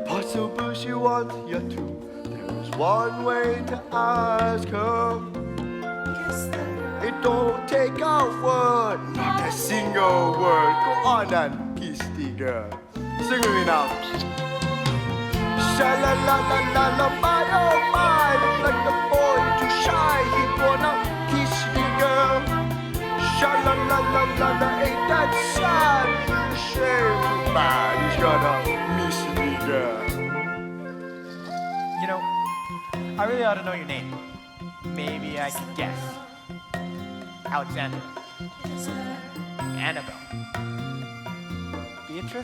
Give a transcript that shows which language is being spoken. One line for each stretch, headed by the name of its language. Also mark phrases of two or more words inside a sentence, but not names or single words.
English: Possible she wants you to. There's one way to ask her. It don't take a word, not a single word. Go on and kiss the girl. Sing with me now. Sha-la-la-la-la-la, my oh my. Look like the boy too shy, he wanna kiss the girl. Sha-la-la-la-la-la, ain't that sad? Shame too bad, he's gonna miss the girl. You know, I really ought to know your name. Maybe I can guess. Alexander. Annabelle. Beatrice?